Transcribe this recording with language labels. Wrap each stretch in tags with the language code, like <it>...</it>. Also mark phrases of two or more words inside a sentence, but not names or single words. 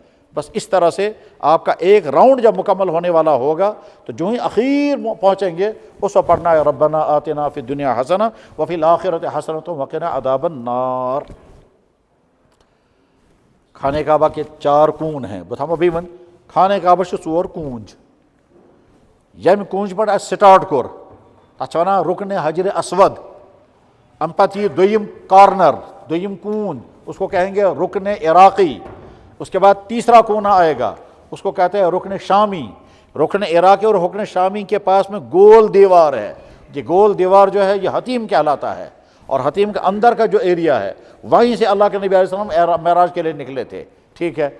<ur>بس اس طرح سے آپ کا ایک راؤنڈ جب مکمل ہونے والا ہوگا تو جو ہی اخیر پہنچیں گے اس وقت پڑھنا ہے</ur> <ar>ربنا آتنا فی الدنیا حسنہ وفی الآخرۃ حسنۃ وقنا عذاب النار۔</ar> <ur>خانہ کعبہ کے 4 کون ہیں</ur> <ks>بتھام بیون</ks> <ur>خانہ کعبہ سے 4 کونج،</ur> <ks>یم کونج پہ سٹارٹ کور تک ونان رکن حجر اسود، ام پتہ یہ دویم کارنر، دویم کون،</ks> <ur>اس کو کہیں گے رکن عراقی، اس کے بعد تیسرا کونا آئے گا اس کو کہتے ہیں رکن شامی۔ رکن عراقی اور رکن شامی کے پاس میں گول دیوار ہے، یہ گول دیوار جو ہے یہ حتیم کہلاتا ہے، اور حتیم کے اندر کا جو ایریا ہے وہیں سے اللہ کے نبی</ur> <ar>علیہ السلام</ar> <ur>معراج کے لیے نکلے تھے، ٹھیک ہے۔</ur>